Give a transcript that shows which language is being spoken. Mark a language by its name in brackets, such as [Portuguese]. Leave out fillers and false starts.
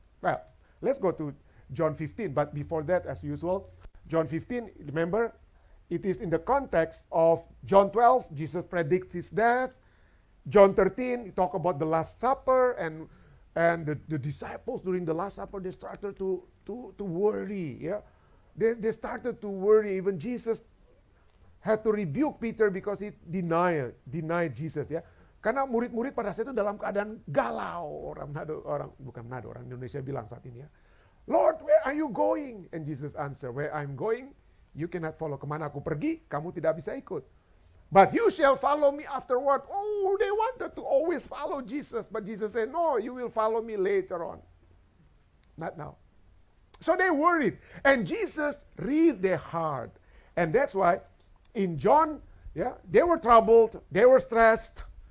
[English] Well, let's go to John 15. But before that, as usual, John 15, remember, it is in the context of John 12, Jesus predicts his death. John 13, you talk about the Last Supper, and the disciples during the Last Supper, they started to worry. Yeah, they started to worry. Even Jesus had to rebuke Peter because he denied Jesus. [Indonesian] Ya, karena murid-murid pada saat itu dalam keadaan galau. Orang Indonesia bilang saat ini ya, [English] Lord, where are you going? And Jesus answered, where I'm going, you cannot follow. [Indonesian] Kemana aku pergi, kamu tidak bisa ikut. [English] But you shall follow me afterward. Oh, they wanted to always follow Jesus. But Jesus said, no, you will follow me later on. Not now. So they worried. And Jesus read their heart. And that's why in John, yeah, they were troubled, they were stressed.